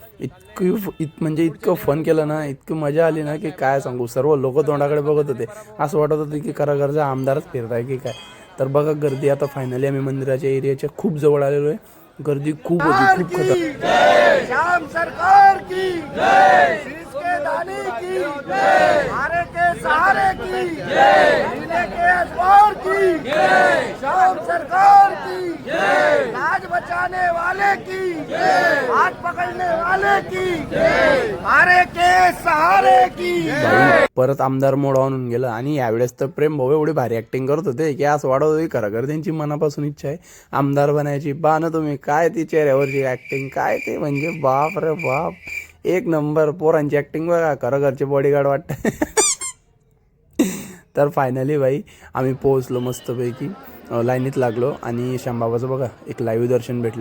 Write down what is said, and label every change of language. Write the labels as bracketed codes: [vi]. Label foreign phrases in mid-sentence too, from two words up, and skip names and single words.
[mr] म्हणजे इतकं फन केलं ना, इतकी मजा आली ना की काय सांगू. सर्व लोक तोंडाकडे बघत होते, असं वाटत होतं की खरं आमदारच फिरताय की काय. तर बघा गर्दी. आता फायनली आम्ही मंदिराच्या एरियाच्या खूप जवळ आलेलो आहे. गर्दी खूप होती, खूप खतरनाक. [hi] श्याम सरकार की जय, शीश के दानी की जय, हारे के सहारे की जय, नीले के अजवार की जय, श्याम सरकार की जय, लाज बचाने वाले की जय, हाथ पकड़ने वाले की जय, हारे के सहारे की जय. [mr] परत आमदार मोड आणून गेलं. आणि यावेळेस तर प्रेम भाऊ एवढी भारी ऍक्टिंग करत होते की असं वाटत होती खरं त्यांची मनापासून इच्छा आहे आमदार बनायची. पहा ना तुम्ही, काय ती चेहऱ्यावरची ऍक्टिंग, काय ते म्हणजे बाप रे बाप, एक नंबर. पोरांची ऍक्टिंग बघा, खरं घरचे बॉडीगार्ड वाटतं. तर फायनली भाई आम्ही पोहोचलो मस्तपैकी, लाईनीत लागलो आणि श्यामबाबाचं बघा एक लाईव्ह दर्शन भेटलं.